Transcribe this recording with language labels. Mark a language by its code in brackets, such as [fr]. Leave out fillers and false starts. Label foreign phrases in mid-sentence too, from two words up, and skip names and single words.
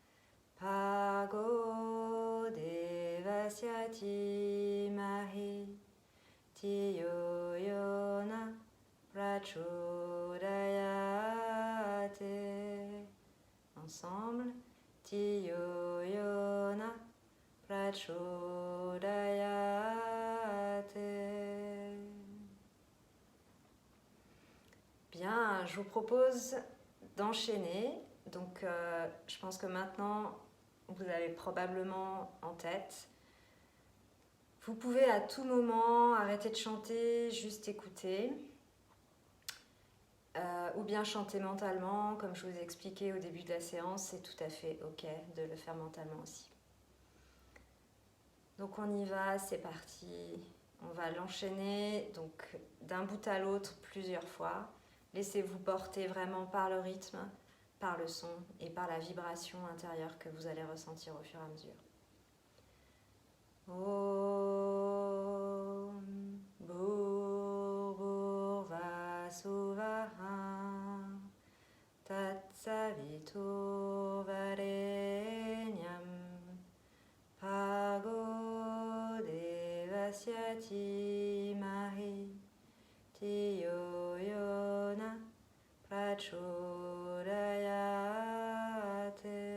[sa] भर्गो देवस्य धीमहि धियो यो नः प्रचोदयात्. [fr] Ensemble. [sa] धियो यो नः प्रचोदयात्. [fr] bien, je vous propose d'enchaîner. Donc, je pense que maintenant, vous avez probablement en tête. Vous pouvez à tout moment arrêter de chanter, juste écouter. Ou bien chanter mentalement, comme je vous ai expliqué au début de la séance, c'est tout à fait ok de le faire mentalement aussi. Donc on y va, c'est parti. On va l'enchaîner donc d'un bout à l'autre plusieurs fois. Laissez-vous porter vraiment par le rythme, par le son et par la vibration intérieure que vous allez ressentir au fur et à mesure. [sa] ॐ भूर्भुवस्सुवः तत्सवितुर्वरेण्यम् भर्गो देवस्य धीमहि धियो यो नः प्रचोदयात्.